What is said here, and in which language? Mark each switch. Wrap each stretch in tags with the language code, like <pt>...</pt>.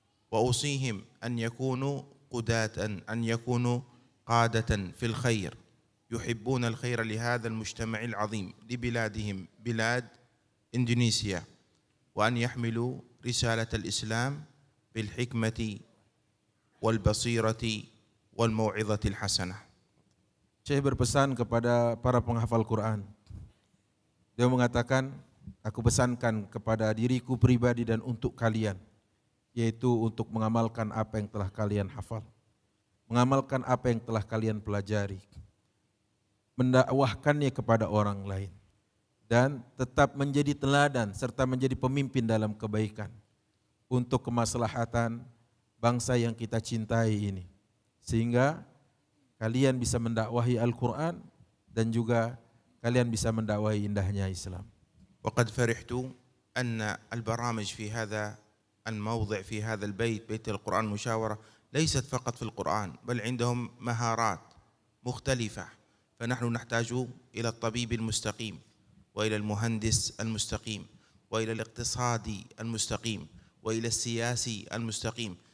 <ar>وأوصيهم أن يكونوا قداة، أن يكونوا قادة في الخير يحبون الخير لهذا المجتمع العظيم لبلادهم بلاد إندونيسيا، وأن يحملوا رسالة الإسلام بالحكمة والبصيرة والموعظة الحسنة.</ar> <id>Syekh berpesan kepada para penghafal Quran. Dia mengatakan, aku pesankan kepada diriku pribadi dan untuk kalian, yaitu untuk mengamalkan apa yang telah kalian hafal, mengamalkan apa yang telah kalian pelajari, mendakwahkannya kepada orang lain, dan tetap menjadi teladan serta menjadi pemimpin dalam kebaikan untuk kemaslahatan bangsa yang kita cintai ini, sehingga kalian bisa mendakwahi Al-Quran dan juga kalian bisa mendakwahi indahnya Islam.</id> <ar>وقد فرحت أن البرامج في هذا الموضع في هذا البيت بيت القرآن مشاورة ليست فقط في القرآن، بل عندهم مهارات مختلفة، فنحن نحتاج إلى الطبيب المستقيم وإلى المهندس المستقيم وإلى الاقتصادي المستقيم وإلى السياسي المستقيم.</ar>